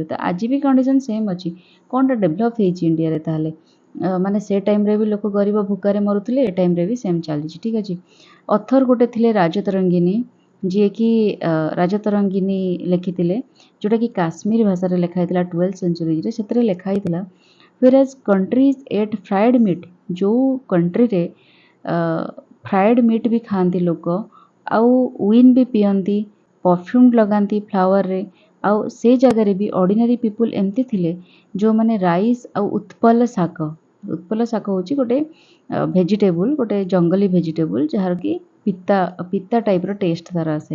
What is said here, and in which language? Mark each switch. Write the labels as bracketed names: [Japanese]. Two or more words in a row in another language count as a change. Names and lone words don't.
[Odia] ତ ଆଜି ବି [English] condition same [Odia] ଅଛି। କ'ଣଟା ଡେଭଲପ୍ ହେଇଛି ଇଣ୍ଡିଆରେ ତାହେଲେ? ମାନେ ସେ ଟାଇମ୍ରେ ବି ଲୋକ ଗରିବ ଭୋକାରେ ମରୁଥିଲେ, ଏ ଟାଇମ୍ରେ ବି ସେମ୍ ଚାଲିଛି। ଠିକ୍ ଅଛି। ଅଥର ଗୋଟେ ଥିଲେ ରାଜତରଙ୍ଗିନୀ, ଯିଏକି ରାଜତରଙ୍ଗିନୀ ଲେଖିଥିଲେ, ଯେଉଁଟାକି କାଶ୍ମୀର ଭାଷାରେ ଲେଖା ହେଇଥିଲା 12th ସେଞ୍ଚୁରୀରେ। ସେଥିରେ ଲେଖା ହେଇଥିଲା, [English] whereas countries ate fried meat, [Odia] ଯେଉଁ କଣ୍ଟ୍ରିରେ [English] fried meat [Odia] ବି ଖାଆନ୍ତି ଲୋକ, ଆଉ ୱିନ୍ ବି ପିଅନ୍ତି, ପରଫ୍ୟୁମ୍ ଲଗାନ୍ତି ଫ୍ଲାୱାରରେ, ଆଉ ସେ ଜାଗାରେ ବି [English] ordinary people [Odia] ଏମିତି ଥିଲେ ଯେଉଁମାନେ ରାଇସ୍ ଆଉ ଉତ୍ପଲ ଶାକ ହେଉଛି ଗୋଟେ ଭେଜିଟେବୁଲ୍, ଗୋଟେ ଜଙ୍ଗଲୀ ଭେଜିଟେବୁଲ୍, ଯାହାର କି ପିତା ଟାଇପ୍ର ଟେଷ୍ଟ ତାର ଆସେ।